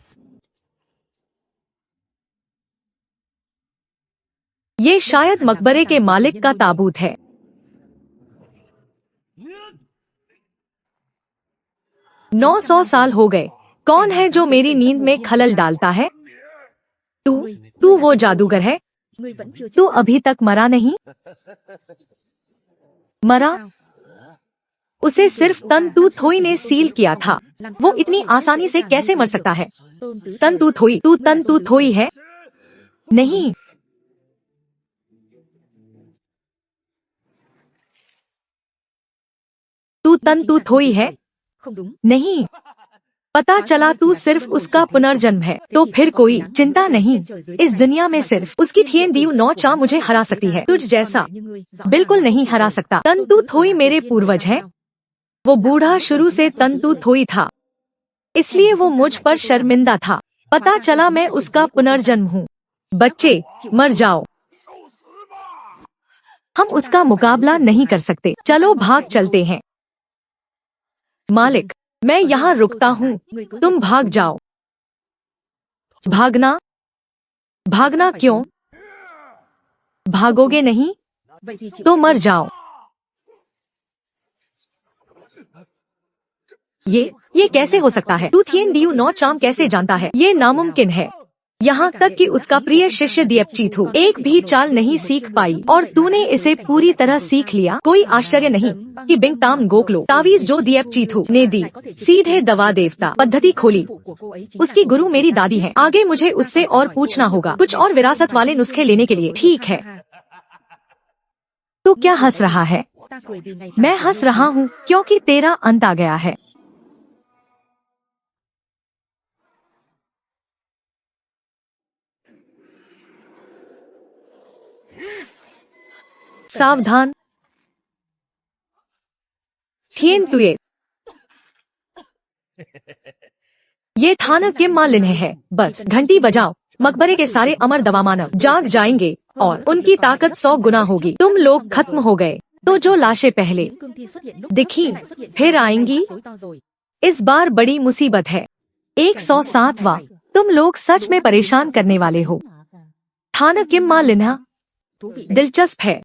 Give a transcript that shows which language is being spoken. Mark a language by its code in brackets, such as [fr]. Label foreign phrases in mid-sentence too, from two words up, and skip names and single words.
[hi] ये शायद मकबरे के मालिक का ताबूत है। 900 साल हो गए। कौन है जो मेरी नींद में खलल डालता है? तू वो जादूगर है? [vi] Ngươi vẫn chưa chết [hi] तू [vi] sao? [hi] अभी तक मरा नहीं? मरा? [vi] Sao? [hi] उसे सिर्फ तंतु थोई ने सील किया था। वो इतनी आसानी से कैसे मर सकता है? Tôn Tứ तंतु थोई, तू तंतु थोई है? नहीं, तू तंतु थोई है? [vi] Không đúng. [hi] नहीं। पता चला तू सिर्फ उसका पुनर्जन्म है। तो फिर कोई चिंता नहीं, इस दुनिया में सिर्फ उसकी थिएन दीव नौ चा मुझे हरा सकती है। तुझ जैसा बिल्कुल नहीं हरा सकता। तंतु थोई मेरे पूर्वज हैं। वो बूढ़ा शुरू से तंतु थोई था, इसलिए वो मुझ पर शर्मिंदा था। पता चला मैं उसका पुनर्जन्म हूँ। बच्चे मर जाओ, हम उसका मुकाबला नहीं कर सकते। चलो भाग चलते हैं। मालिक, मैं यहाँ रुकता हूँ, तुम भाग जाओ। भागना? भागना क्यों? भागोगे नहीं [vi] Vậy thì chịu [hi] तो [vi] chết [hi] मर [vi] đi. [hi] जाओ। ये कैसे हो सकता है? तू थिएन दीव नौ चाम कैसे जानता है? ये नामुमकिन है। यहाँ तक कि उसका प्रिय शिष्य दिएपचीथु एक भी चाल नहीं सीख पाई और तूने इसे पूरी तरह सीख लिया। कोई आश्चर्य नहीं कि बिंगताम गोकलो तावीज जो दिएपचीथु ने दी, सीधे दवा देवता पद्धति खोली। [vi] Phụ của cô ấy chính [hi] उसकी [vi] là [hi] गुरु मेरी दादी है। आगे मुझे उससे और पूछना होगा, कुछ और विरासत वाले नुस्खे लेने के लिए। ठीक है। तू क्या हंस रहा है? [vi] Ta cười vì ngày [hi] मैं हंस रहा हूँ क्योंकि तेरा अंत आ गया है। सावधान, थिएन तुये। ये थानक किम मालिन है। बस घंटी बजाओ, मकबरे के सारे अमर दवा मानव जाग जाएंगे और उनकी ताकत 100 गुना होगी। तुम लोग खत्म हो गए, तो जो लाशें पहले [vi] những cương thi xuất hiện lúc [hi] दिखी, [vi] trước sẽ lại xuất hiện [hi] फिर [vi] sau. [hi] आएंगी। [vi] Rối to rồi. [hi] इस बार बड़ी मुसीबत है। 107वां। तुम लोग सच में परेशान करने वाले हो। थानक किम मालिन्हा [vi] Thú vị đấy. [hi] दिलचस्प है।